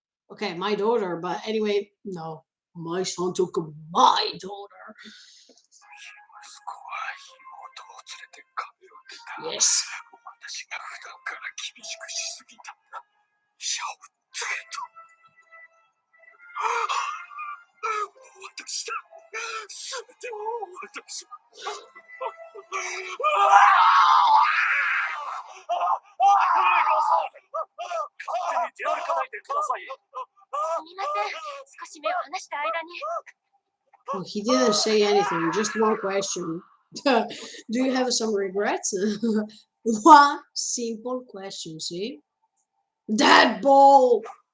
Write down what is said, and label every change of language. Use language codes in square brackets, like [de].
[en] Okay, my daughter, but anyway, no. My son took my daughter. [ja] 息子は妹を連れて壁を出た。 [en] Yes. [ja] 私が普段から厳しくしすぎたんだ。医者を連れと。私だ。すべてを私が。勝手に出歩かないでください。すみません。少し目を離した間に。 [en] Well, he didn't say anything, just one question. Do you have some regrets? One simple question, see? Deadbolt!